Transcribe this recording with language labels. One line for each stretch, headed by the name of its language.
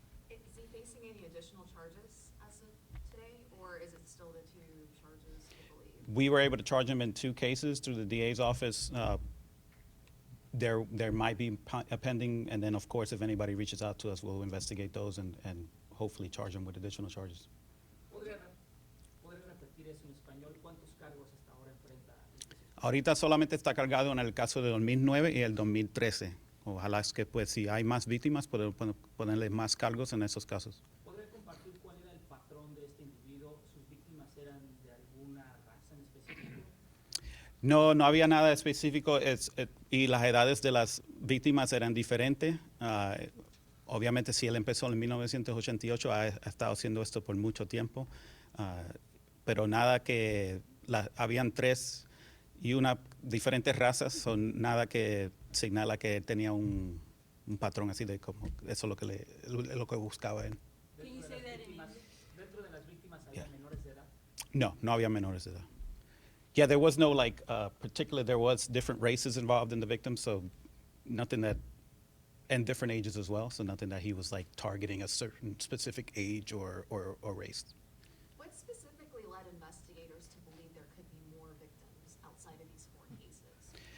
English: Is he facing any additional charges as of today, or is it still the 2 charges, I believe? We were able to charge him in 2 cases through the DA's office. There might be a pending, and then, of course, if anybody reaches out to us, we'll investigate those and hopefully charge him with additional charges.
Spanish: ¿Podría repetir eso en español? ¿Cuántos cargos hasta ahora enfrenta? Ahorita solamente está cargado en el caso de 2009 y el 2013. Ojalá es que, pues, si hay más víctimas, ponerle más cargos en esos casos. ¿Podría compartir cuál era el patrón de este individuo? ¿Sus víctimas eran de alguna raza en específico? No, no había nada específico y las edades de las víctimas eran diferentes. Obviamente, si él empezó en 1988, ha estado haciendo esto por mucho tiempo, pero nada que habían 3 y una diferentes razas, son nada que señala que tenía un patrón así de como eso es lo que buscaba él.
English: Can you say that in English?
Spanish: ¿Dentro de las víctimas había menores de edad? No, no había menores de edad.
English: Yeah, there was no particular, there was different races involved in the victims, so nothing that, and different ages as well, so nothing that he was like targeting a certain specific age or race. What specifically led investigators to believe there could be more victims outside of these 4 cases?